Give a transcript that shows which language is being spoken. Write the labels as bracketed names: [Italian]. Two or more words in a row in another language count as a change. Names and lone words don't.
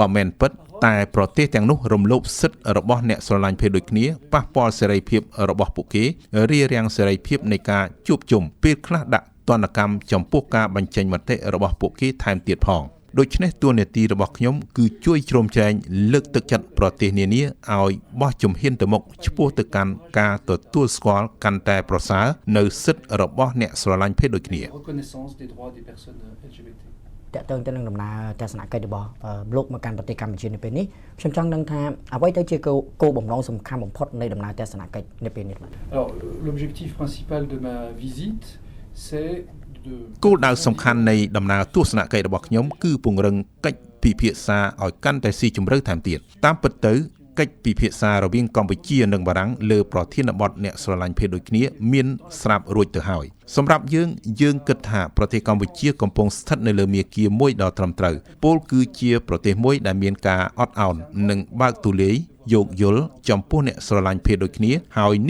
[Khmer] មិនពិតតែប្រទេសទាំងនោះរំលោភសិទ្ធិរបស់អ្នកស្រឡាញ់ភេទដូចគ្នាប៉ះពាល់សេរីភាពរបស់ពួកគេរារាំងសេរីភាពនៃការជួបជុំពេលខ្លះដាក់ទណ្ឌកម្មចំពោះការបញ្ចេញមតិរបស់ពួកគេថែមទៀតផងដូច្នេះតួនាទីរបស់ខ្ញុំគឺជួយជ្រោមជ្រែងលើកទឹកចិត្តប្រទេសនានាឲ្យបោះជំហានទៅមុខឆ្ពោះទៅកាន់ការទទួលស្គាល់កាន់តែប្រសើរនៅសិទ្ធិរបស់អ្នកស្រឡាញ់ភេទដូចគ្នា [French] Reconnaissance des droits des personnes LGBT. [Khmer] តើតើទៅនឹងដំណើរទស្សនកិច្ចរបស់លោកមកកាន់ប្រទេសកម្ពុជានៅពេលនេះខ្ញុំចង់ដឹងថាអ្វីទៅជាគោលបំណងសំខាន់បំផុតនៃដំណើរទស្សនកិច្ចនៅពេលនេះបាទ [French] Alors, l'objectif principal de ma visite, c'est de [Khmer] គោលដៅសំខាន់នៃដំណើរទស្សនកិច្ចរបស់ខ្ញុំគឺពង្រឹងកិច្ចពិភាក្សាឲ្យកាន់តែស៊ីជម្រៅថែមទៀតតាមពិតទៅកិច្ចពិភាក្សារវាងកម្ពុជានិងបារាំងលើប្រធានបទអ្នកស្រឡាញ់ភេទដូចគ្នាមានស្រាប់រួចទៅហើយសម្រាប់យើងគិ តថាប្រទេសកម្ពុជាកំពុងស្ថិតនៅលើមាគ៌ាមួយដ៏ត្រឹមត្រូវពលគឺជាប្រទេសមួយដែលមានការអត់ឱននិងបើកទូលាយយោគយល់ចំពោះអ្នកស្រឡាញ់ភេទដូចគ្នាហើយនេះ